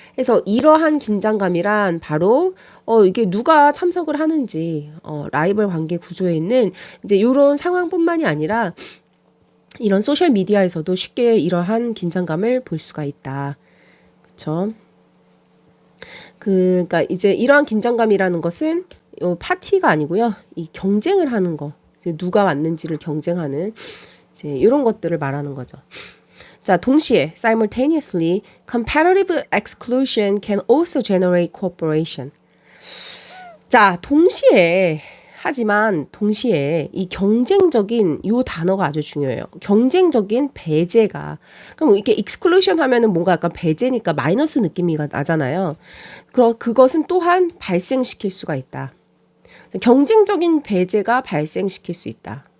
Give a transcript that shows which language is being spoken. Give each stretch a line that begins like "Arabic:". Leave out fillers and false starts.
Korean: 그래서 이러한 긴장감이란 바로 이게 누가 참석을 하는지 라이벌 관계 구조에 있는 이제 이런 상황뿐만이 아니라 이런 소셜 미디어에서도 쉽게 이러한 긴장감을 볼 수가 있다. 그렇죠? 그러니까 이제 이러한 긴장감이라는 것은 파티가 아니고요. 이 경쟁을 하는 거. 이제 누가 왔는지를 경쟁하는 이제 이런 것들을 말하는 거죠.
English: 자,
Korean: 동시에
English: simultaneously competitive exclusion can also generate cooperation.
Korean: 자, 하지만 동시에 이 경쟁적인 요 단어가 아주 중요해요. 경쟁적인 배제가. 그럼 이렇게 exclusion 하면은 뭔가 약간 배제니까 마이너스 느낌이 나잖아요. 그것은 또한 발생시킬 수가 있다. 경쟁적인 배제가 발생시킬 수 있다.